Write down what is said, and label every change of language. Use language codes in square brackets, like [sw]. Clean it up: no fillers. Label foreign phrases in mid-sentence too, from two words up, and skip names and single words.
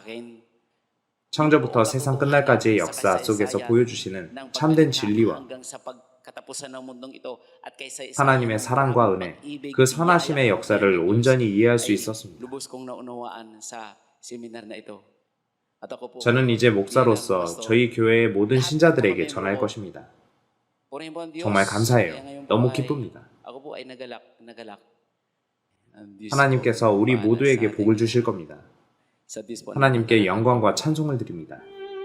[ko] 창조부터 세상 끝날까지의 역사 속에서 보여주시는 참된 진리와 하나님의 사랑과 은혜, 그 선하심의 역사를 온전히 이해할 수 있었습니다. 저는 이제 목사로서 저희 교회의 모든 신자들에게 전할 것입니다. [tl] Purihin po ang Diyos. [ko] 정말 [tl] Kaya [ko] 감사해요. [tl] ngayon po [ko] 너무 [tl] ay [ko] 기쁩니다. [tl] ako po ay nagalak. Ang Diyos [ko] 하나님께서 [tl] po [ko] 우리 [tl] bahala [ko] 모두에게 [tl] sa [ko] 복을 [tl] atin. [ko] 주실 겁니다. [tl] Sa Diyos po [ko] 하나님께 [tl] natatalaga. [ko] 영광과 찬송을 드립니다.